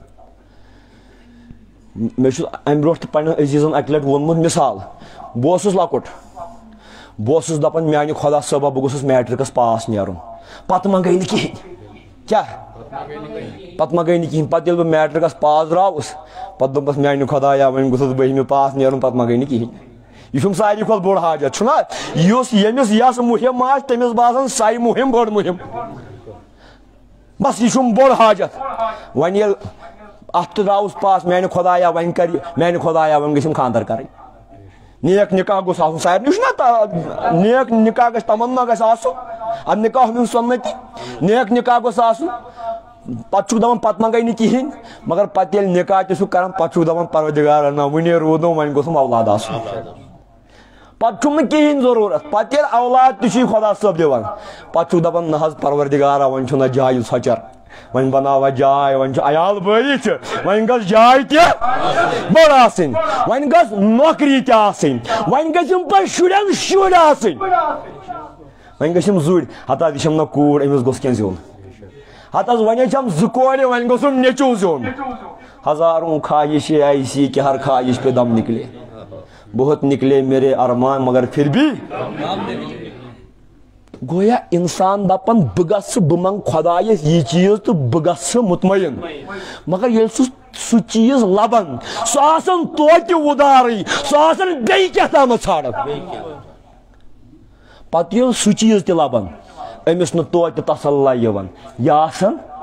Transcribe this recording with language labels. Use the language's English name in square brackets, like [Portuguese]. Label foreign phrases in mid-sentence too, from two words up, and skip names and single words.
[Kashmiri] مےٚ چھُ امہِ برونٛٹھ تہِ پننٮ۪ن عزیٖزن اکہِ لٹہِ ووٚنمُت مثال بہٕ اوسُس لۄکُٹ بہٕ اوسُس دپان میانہِ خۄدا صٲبا بہٕ گوٚژھُس میٹرکس پاس نیرُن پتہٕ ما گٔے نہٕ کہیٖنۍ کیا پتہٕ ما گٔے نہٕ کہیٖنۍ پتہٕ ییٚلہِ بہٕ میٹرکس پاس دراوُس پتہٕ دوٚپمس میانہِ خۄدایا وۄنۍ گوٚژھُس بٔہمہِ پاس نیرُن پتہٕ ما گٔے نہٕ کہیٖنۍ یہ چھُم ساروی کھۄتہٕ بوٚڑ حاجت چھُنا یُس ییٚمِس یۄس مُہم آسہِ تٔمِس باسان سۄے مُہم بٔڑ مُہم بس یہ چھُم بوٚڑ حاجت وۄنۍ ییٚلہِ اتھ تہِ دراوُس پاس میانہِ خۄدایا وۄنۍ کرِ میانہِ خۄدایا وۄنۍ گٔژھِم خانٛدر کرٕنۍ نیک نکاح گوٚژھ آسُن سارنٕے چھُنا نیک نکاح گژھِ تمنا گژھِ آسُن [Arabic] اد نکاح من سنتی [Kashmiri] نیک نکاح گوٚژھ آسُن پتہٕ چھُکھ دپان پتہٕ ما گٔے نہٕ کہیٖنۍ مگر پتہٕ ییٚلہِ نکاح تہِ چھُکھ کران پتہٕ چھُکھ دپان پروردگارا نہ وُنے روٗدنو وۄنۍ گوٚژھُم اولاد آسُن پتہٕ چھُم نہٕ کہیٖنۍ ضروٗرت پتہٕ ییٚلہِ اولاد تہِ چھُے خۄدا صٲب دِوان پتہٕ چھُکھ دپان نہ حظ پروردگارا وۄنۍ چھُنہ جایہِ ژھۄچر وۄنۍ بناوا جاے وۄنۍ چھُ عیال بٲری چھِ وۄنۍ گٔژھ جاے تہِ بٔڑ آسٕنۍ وۄنۍ گٔژھ نوکری تہِ آسٕنۍ وۄنۍ گٔژھِم پتہٕ شُرٮ۪ن شُرۍ آسٕنۍ وۄنۍ گٔژھِم زُرۍ ہتا یہِ چھَم نہ کوٗر أمِس گوٚژھ کینٛہہ زیُن ہتا وۄنۍ چھَم زٕ کورِ وۄنۍ گوٚژھُم نیٚچوٗ زیُن [Urdu] ہزاروں خواہش ایسی کہ ہر خواہش پہ دم نکلے بہت نکلے میرے ارمان مگر پھر بھی [Kashmiri] گویا انسان دپان بہ گژھٕ بہ منگ خۄدایس یہ چیز تو بہ گژھٕ مطمئن مگر ییٚلہِ سُہ چیز لبان سُہ آسان توتہِ وُدارٕے سُہ آسان بیٚیہِ کیٛاہ تامتھ ژھانڈان پتہٕ ییٚلہِ سُہ چیز تہِ لبان أمِس نہٕ توتہِ تسلا یِوان یہِ آسان